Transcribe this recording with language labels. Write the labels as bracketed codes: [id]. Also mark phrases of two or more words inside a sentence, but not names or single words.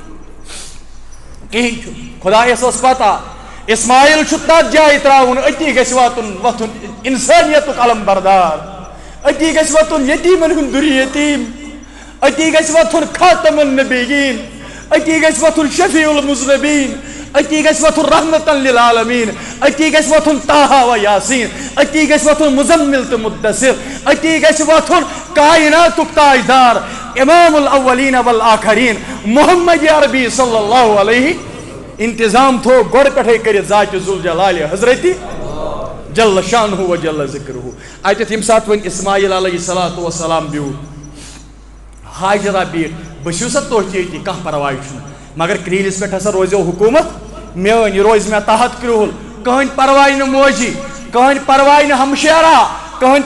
[ks] کِہیٖنۍ چھُنہٕ خۄدایس ٲس پتہ اسماعیل چھُ تتھ جایہِ ترٛاوُن أتی گژھِ واتُن وۄتھُن انسٲنیتُک علم بردار أتی گژھِ وۄتھُن یتیٖمن ہُنٛد دُر یتیٖم أتی گژھِ وۄتھُن [ar] خاتم النبیٖن [ks] أتی گژھِ وۄتھُن [ar] شفیع المذنبیٖن [ks] أتی گژھِ وۄتھُن رحمتن للعالمیٖن أتی گژھِ وۄتھُن طٰہٰ و یاسیٖن أتی گژھِ وۄتھُن مُزمل تہٕ مُدثر أتی گژھِ وۄتھُن کائناتُک تاجدار [ar] امام الاولین والآخرین [ks] محمد عربی [ar] صلی اللہ علیہ [ks] انتظام تھو گۄڈٕ پٮ۪ٹھے کٔرِتھ ذاتِ ذوالجلالِ حضرتِ [ar] جل شانہ و جل ذکرہ [ks] اتٮ۪تھ ییٚمہِ ساتہٕ وۄنۍ اسماعیل [ar] علیہ الصلوۃ والسلام [ks] بیوٗٹھ ہاجرہ بیٖٹھ بٔسِو سا تُہۍ تہِ ییٚتی کانٛہہ پرواے چھُنہٕ مگر کرٛیٖلِس پٮ۪ٹھ ہسا روزیو حکوٗمت میٲنۍ یہِ روزِ مےٚ تحت کرٛوٗل کٕہٕنۍ پرواے نہٕ موجی کٕہٕنۍ پرواے نہٕ ہمشیرا کٕہٕنۍ